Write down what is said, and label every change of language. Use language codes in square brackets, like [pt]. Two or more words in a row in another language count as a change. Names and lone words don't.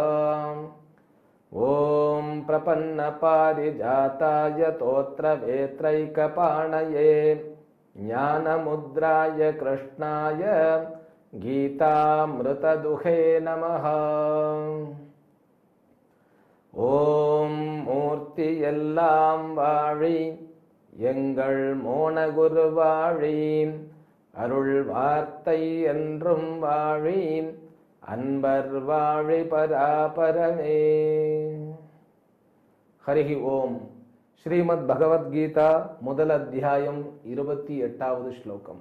[sa] ॐ प्रपन्नपारिजाताय तोत्रवेत्रैकपाणये ज्ञानमुद्राय कृष्णाय गीतामृतदुहे नमः। [ta] ॐ मूर्तियெல்லாம் வாழி எங்கள் மோனகுரு வாழி, அருள் வார்த்தை என்றும் வாழி, அன்பர் வாழி பராபரமே. [sa] हरिः ओम्. [ta] ஸ்ரீமத் பகவத்கீதா முதல் அத்தியாயம் 28வது ஸ்லோகம்.